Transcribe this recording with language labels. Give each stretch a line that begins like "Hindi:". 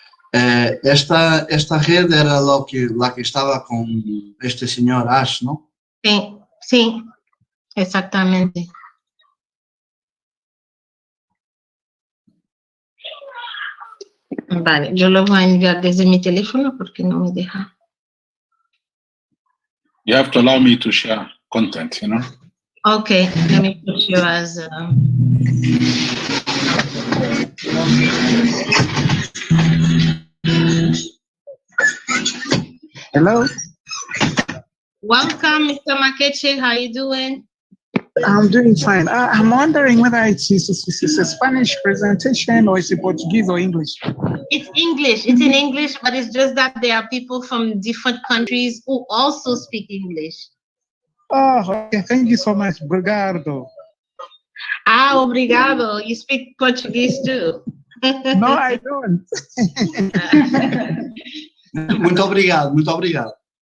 Spanish: Esta red era la que estaba con este señor Ash, ¿no? Sí, exactamente. Vale, yo lo voy a enviar desde mi teléfono porque no me deja.
English: You have to allow me to share content, you know? Okay, let me put you as... Hello. Welcome, Mr. Makeche. How you doing? I'm doing fine. I'm wondering whether it's a Spanish presentation or it's a Portuguese or English. It's English. It's in English, but it's just that there are people from different countries who also speak English. Oh, okay. Thank you so much.
Portuguese: Obrigado. Ah, obrigado.
English: You speak Portuguese too. No, I don't.
Portuguese: Muito obrigado, muito obrigado.